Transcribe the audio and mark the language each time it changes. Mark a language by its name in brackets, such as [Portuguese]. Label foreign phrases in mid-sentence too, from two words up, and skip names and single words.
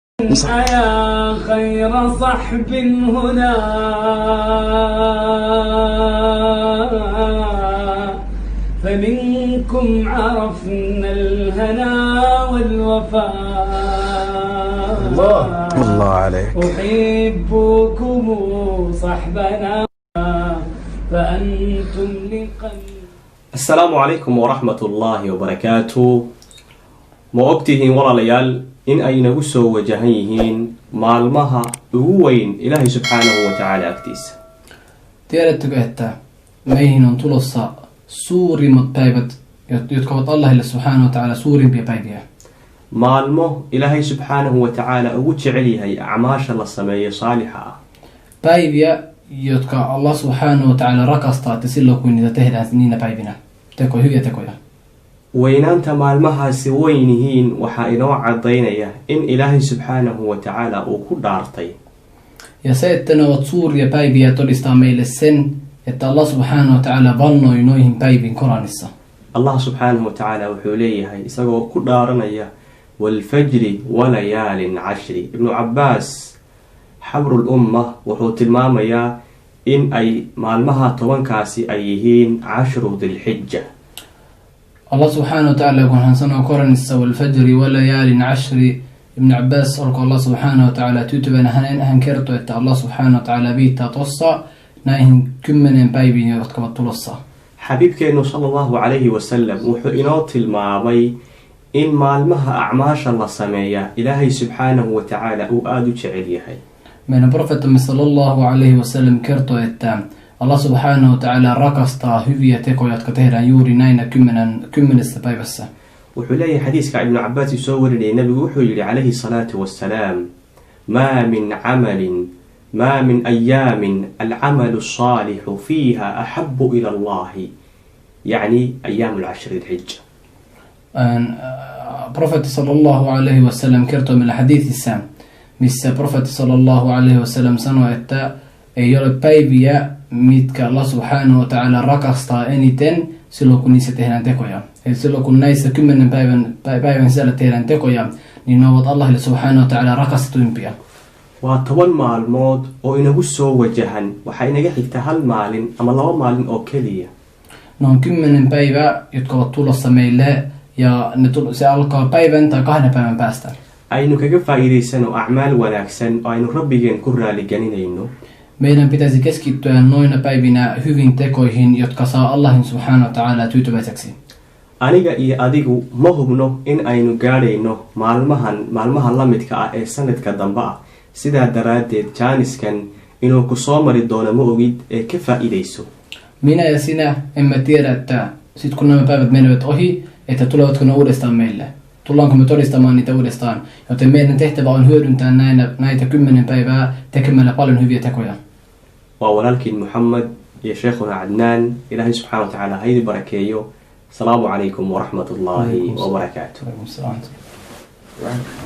[Arabic] يا خير صحب هنا فمنكم عرفنا الهنا والوفاء. الله عليك. أحبكم صحبنا فأنتم لقلبي. السلام عليكم ورحمة الله وبركاته. [Somali] ma ogtihiin walaalayaal in ay nagu soo wajahan yihiin maalmaha ugu weyn ilaahay [Arabic] سبحانه وتعالى [Somali] agtiisa. [Finnish] Tiedättekö, että meihin on tulossa suurimmat päivät, jotka ovat Allahille [Arabic] سبحانه وتعالى [Finnish] suurimpia päiviä? [Somali] Maalmo ilaahay [Arabic] سبحانه وتعالى [Somali] ugu jecel yahay acmaasha la sameeyo saalixa ah. [Finnish] Päiviä, jotka Allah [Arabic] سبحانه وتعالى [Finnish] rakastaa, että silloin kun niitä tehdään niinä päivinä. Hyviä tekoja. [Somali] weynaanta maalmahaasi weyn yihiin waxaa inoo cadaynaya in ilaahay [Arabic] سبحانه وتعالى [Somali] uu ku dhaartay. [Finnish] Ja se, että ne ovat suuria päiviä, todistaa meille sen, että Allah [Arabic] سبحانه وتعالى [Finnish] vannoi noihin päiviin Koranissa. [Somali] Allah [Arabic] سبحانه وتعالى [Somali] wuxuu leeyahay isagoo ku dhaaranaya [Arabic] والفجر وليال عشر. [Somali] Ibnu Cabbaas [Arabic] حبر الأمة [Somali] wuxuu tilmaamayaa in ay maalmaha tobankaasi ay yihiin [Arabic] عشر ذي الحجة. [Finnish] Allah [Arabic] سبحانه وتعالى [Finnish] kun hän sanoo Koranissa [Arabic] والفجر وليال عشر, [Finnish] Ibn Abbas olkoon Allah [Arabic] سبحانه وتعالى [Finnish] tyytyväinen, hän kertoo, että Allah [Arabic] سبحانه وتعالى [Finnish] viittaa tossa näihin 10 päiviin, jotka ovat tulossa. [Somali] Xabiibkeenu [Arabic] صلى الله عليه وسلم [Somali] wuxuu inoo tilmaamay in maalmaha acmaasha la sameeya ilaahay [Arabic] سبحانه وتعالى [Somali] uu aad u jecel yahay. [Finnish] Meidän profeettamme [Arabic] صلى الله عليه وسلم [Finnish] kertoo, että Allah [Arabic] سبحانه وتعالى [Finnish] rakastaa hyviä tekoja, jotka tehdään juuri näinä 10 päivässä. [Somali] Wuxuu leeyahay xadiiska Ibn Cabbaas soo warinayay nabigu wuxuu yidhi [Arabic] عليه الصلاة والسلام ما من أيام العمل الصالح فيها أحب إلى الله يعني أيام العشر ذي الحجة. [Finnish] Profeetta [Arabic] صلى الله عليه وسلم [Finnish] kertoo meillä hadiisissa, missä profeetta [Arabic] صلى الله عليه وسلم [Finnish] sanoi, että ei ole päiviä, mitkä Allah [Arabic] سبحانه وتعالى [Finnish] rakastaa eniten silloin kun niissä tehdään tekoja. Eli silloin kun näissä 10 päivän sisällä tehdään tekoja, niin ne ovat Allahille [Arabic] سبحانه وتعالى [Finnish] rakastetuimpia. [Somali] Waa 10 maalmood oo inagu soo wajahan, waxaa inaga xigta hal maalin ama 2 maalin oo keliya. [Finnish] Ne on 10 päivää, jotka ovat tulossa meille, ja se alkaa päivän tai 2 päivän päästä. [Somali] Aynu kaga faa'iidaysano acmaal wanaagsan oo aynu rabbigeen ku raaligelinayno. [Finnish] Meidän pitäisi keskittyä noina päivinä hyvin tekoihin, jotka saa Allahin [Arabic] سبحانه وتعالى [Finnish] tyytyväiseksi. [Somali] Aniga iyo adigu ma hubno in aynu gaadhayno maalmahan la midka ah ee sanadka dambe ah. Sidaa daraaddeed jaaniskan inuu ku soo mari doono ma ogid ee ka faa'iidayso. [Finnish] Minä ja sinä emme tiedä, että sit kun nämä päivät menevät ohi, että tulevatko ne uudestaan meille. Tullaanko me todistamaan niitä uudestaan, joten meidän tehtävä on hyödyntää näitä 10 päivää tekemällä paljon hyviä tekoja. [Somali] Waa walaalkiin Muhammad iyo sheekhuna Cadnaan. Ilaahay [Arabic] سبحانه وتعالى [Somali] haydi barakeeyo. [Arabic] السلام عليكم ورحمة الله وبركاته.